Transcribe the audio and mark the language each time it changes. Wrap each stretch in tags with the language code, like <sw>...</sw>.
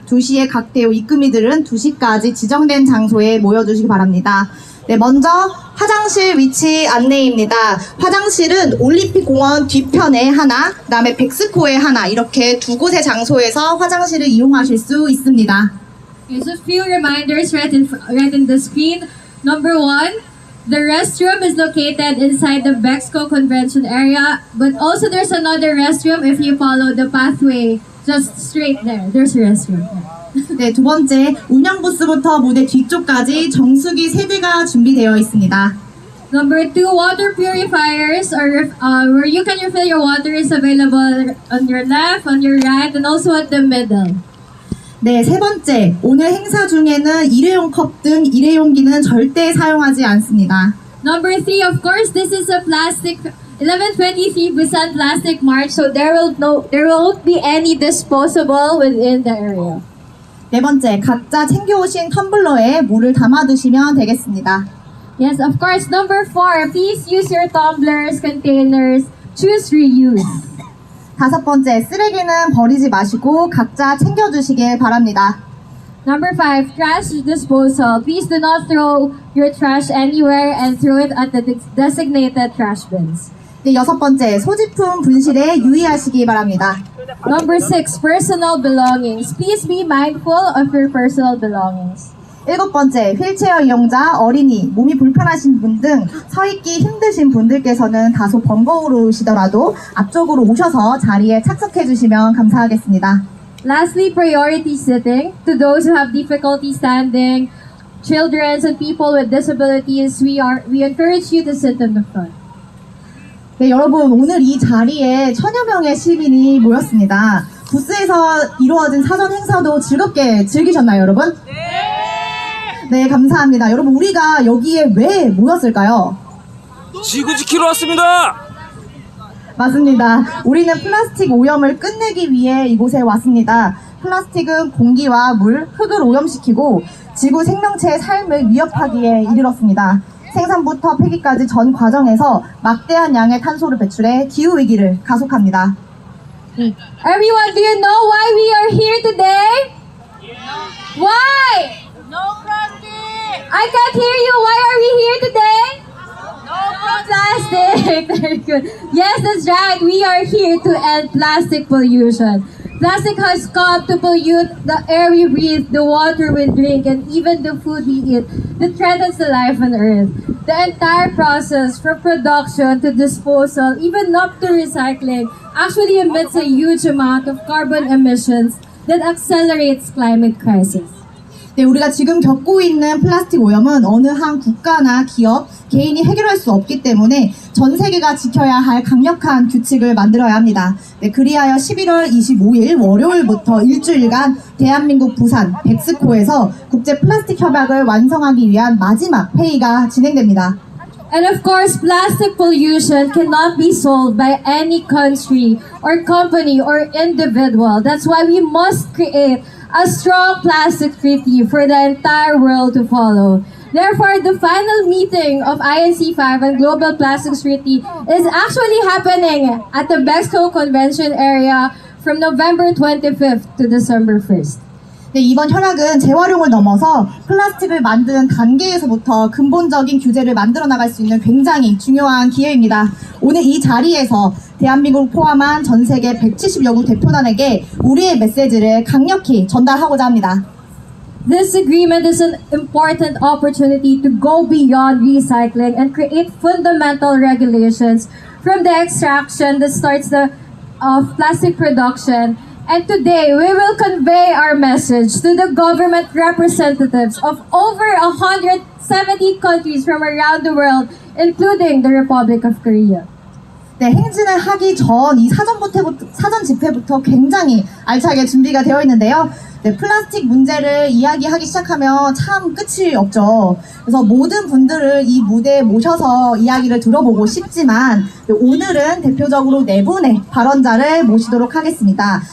<ko>2시에 각 대호 입금이들은 2시까지 지정된 장소에 모여주시기 바랍니다. 네, 먼저 화장실 위치 안내입니다. 화장실은 올림픽공원 뒤편에 하나, 그 다음에 백스코에 하나, 이렇게 두 곳의 장소에서 화장실을 이용하실 수 있습니다.</ko> <en>Okay, so a few reminders right in the screen. Number 1, the restroom is located inside the Bexco convention area, but also there's another restroom if you follow the pathway just straight there. There's a restroom there.</en> <ko>네, 두 번째, 운영 부스부터 무대 뒤쪽까지 정수기 3대가 준비되어 있습니다.</ko> <en>Number 2, water purifiers are where you can refill your water is available on your left, on your right, and also at the middle.</en> <ko>네, 세 번째, 오늘 행사 중에는 일회용 컵 등 일회용기는 절대 사용하지 않습니다.</ko> <en>Number 3, of course, this is a plastic 1123% plastic march, so there won't be any disposable within the area.</en> <ko>네 번째, 각자 챙겨오신 텀블러에 물을 담아 두시면 되겠습니다.</ko> <en>Yes, of course. Number 4, please use your tumblers, containers, choose reuse.</en> <ko>다섯 번째, 쓰레기는 버리지 마시고 각자 챙겨주시길 바랍니다.</ko> <en>Number 5, trash disposal. Please do not throw your trash anywhere and throw it at the designated trash bins.</en> <ko>네, 여섯 번째, 소지품 분실에 유의하시기 바랍니다.</ko> <en>Number 6, personal belongings. Please be mindful of your personal belongings.</en> <ko>일곱 번째, 휠체어 이용자, 어린이, 몸이 불편하신 분 등 서 있기 힘드신 분들께서는 다소 번거로우시더라도 앞쪽으로 오셔서 자리에 착석해 주시면 감사하겠습니다.</ko> <en>Lastly, priority sitting. To those who have difficulty standing, children and people with disabilities, we encourage you to sit in the front.</en> <ko>네, 여러분, 오늘 이 자리에 천여 명의 시민이 모였습니다. 부스에서 이루어진 사전 행사도 즐겁게 즐기셨나요, 여러분? 네, 감사합니다. 여러분, 우리가 여기에 왜 모였을까요? 지구 지키러 왔습니다. 맞습니다. 우리는 플라스틱 오염을 끝내기 위해 이곳에 왔습니다. 플라스틱은 공기와 물, 흙을 오염시키고 지구 생명체의 삶을 위협하기에 이르렀습니다. 생산부터 폐기까지 전 과정에서 막대한 양의 탄소를 배출해 기후위기를 가속합니다.</ko> <en>Everyone, do you know why we are here today? Why? No plastic! I can't hear you. Why are we here today? No plastic. Very good. Yes, that's right. We are here to end plastic pollution. Plastic has come to pollute the air we breathe, the water we drink, and even the food we eat that threatens the life on Earth. The entire process, from production to disposal, even up to recycling, actually emits a huge amount of carbon emissions that accelerates climate crisis.</en> <ko>네, 우리가 지금 겪고 있는 플라스틱 오염은 어느 한 국가나 기업, 개인이 해결할 수 없기 때문에 전 세계가 지켜야 할 강력한 규칙을 만들어야 합니다. 네, 그리하여 11월 25일 월요일부터 일주일간 대한민국 부산 백스코에서 국제 플라스틱 협약을 완성하기 위한 마지막 회의가 진행됩니다.</ko> <en>And of course, plastic pollution cannot be solved by any country or company or individual. That's why we must create a strong plastic treaty for the entire world to follow. Therefore, the final meeting of INC5 and Global Plastics Treaty is actually happening at the Bexco Convention area from November 25th to December 1st.</en> <ko>네, 이번 협약은 재활용을 넘어서 플라스틱을 만드는 단계에서부터 근본적인 규제를 만들어 나갈 수 있는 굉장히 중요한 기회입니다. 오늘 이 자리에서 대한민국을 포함한 전 세계 170여 국 대표단에게 우리의 메시지를 강력히 전달하고자 합니다.</ko> <en>This agreement is an important opportunity to go beyond recycling and create fundamental regulations from the extraction that starts of plastic production. And today, we will convey our message to the government representatives of over 170 countries from around the world, including the Republic of Korea.</en> <ko>네, 행진을 하기 전 이 사전 집회부터 굉장히 알차게 준비가 되어 있는데요. 네, 플라스틱 문제를 이야기하기 시작하면 참 끝이 없죠. 그래서 모든 분들을 이 무대에 모셔서 이야기를 들어보고 싶지만 네, 오늘은 대표적으로 네 분의 발언자를 모시도록 하겠습니다.</ko>